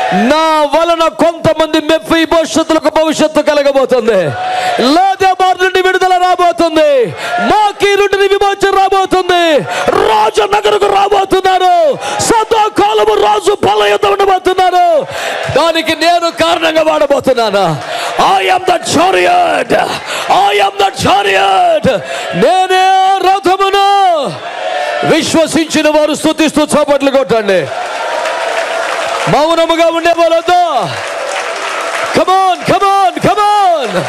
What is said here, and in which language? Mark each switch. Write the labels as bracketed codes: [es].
[te] నా వలన కొంతమంది మెఫీబోషెతులకు భవిష్యత్తు కలగబోతుంది. లోదెబార్ నుండి విడుదల రాబోతుంది, మాకీరు నుండి విమోచన రాబోతుంది, రాజనగరకు రాబోతున్నారు, సదాకాలము రాజు బలయుద్ధం ఉండబోతున్నారు. దానికి నేను కారణంగా వాడబోతున్నాను. [en] I am the chariot, I am the chariot. [te] నేనే రథమును. విశ్వసించిన వారు స్తుతిస్తూ చప్పట్లు కొట్టండి. మౌనముగా ఉండేవాళ్ళతో [en] come on, come on, come on.